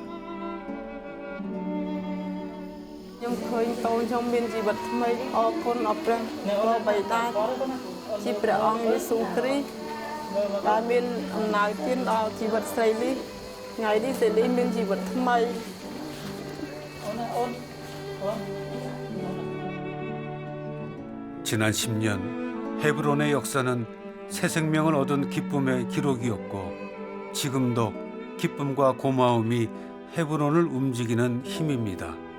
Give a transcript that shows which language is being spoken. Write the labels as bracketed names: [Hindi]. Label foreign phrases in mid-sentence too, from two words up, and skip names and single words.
[Khmer] ខ្ញុំឃើញកូនខ្ញុំមានជីវិតថ្មីអរគុណអរព្រះក៏បីតាជាព្រះអង្គយេស៊ូវគ្រីស្ទដែលមានអំណោយទានដល់ជីវិតស្រីលីថ្ងៃនេះស្រីលីមានជីវិតថ្មី [Korean] 지난 10년 헤브론의 역사는 새 생명을 얻은 기쁨의 기록이었고 지금도 기쁨과 고마움이 헤브론을 움직이는 힘입니다.